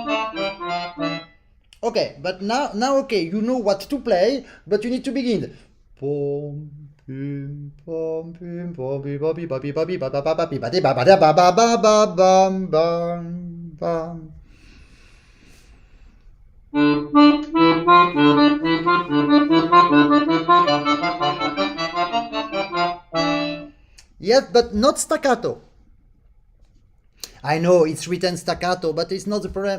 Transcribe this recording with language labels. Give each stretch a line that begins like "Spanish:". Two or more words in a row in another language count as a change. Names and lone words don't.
English: Okay, but now okay, you know what to play, but you need to begin. pom, pim, pom, pim, pom, pim, pom, pim, pom, pim, pom, pim, ba, ba, ba, ba, pim, ba, de, ba, ba, da, ba, ba, ba, ba, bam, bam, bam. Yes, but not staccato. I know it's written staccato, but it's not the problem.